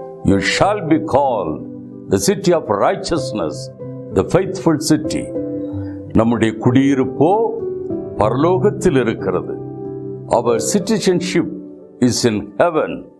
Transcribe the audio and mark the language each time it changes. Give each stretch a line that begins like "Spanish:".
English: You shall be called the city of righteousness, the faithful city.
Tamil: நம்முடைய குடியிருப்போ பரலோகத்தில் இருக்கிறது.
English: Our citizenship is in heaven.